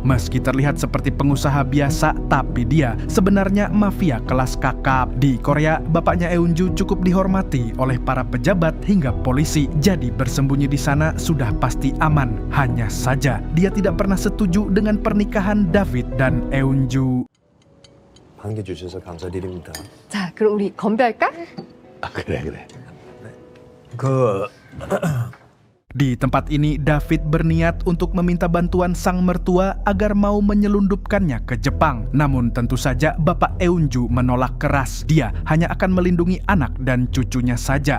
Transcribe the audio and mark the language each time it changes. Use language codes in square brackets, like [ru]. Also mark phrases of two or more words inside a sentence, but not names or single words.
[id] Meski terlihat seperti pengusaha biasa, tapi dia sebenarnya mafia kelas kakap. Di Korea, bapaknya Eunju cukup dihormati oleh para pejabat hingga polisi. Jadi bersembunyi di sana sudah pasti aman. Hanya saja, dia tidak pernah setuju dengan pernikahan David dan Eunju. [ko] 반겨주셔서 감사드립니다. 자, 그럼 우리 건배할까? 그래. [id] Di tempat ini, David berniat untuk meminta bantuan sang mertua agar mau menyelundupkannya ke Jepang. Namun tentu saja Bapak Eunju menolak keras. Dia hanya akan melindungi anak dan cucunya saja.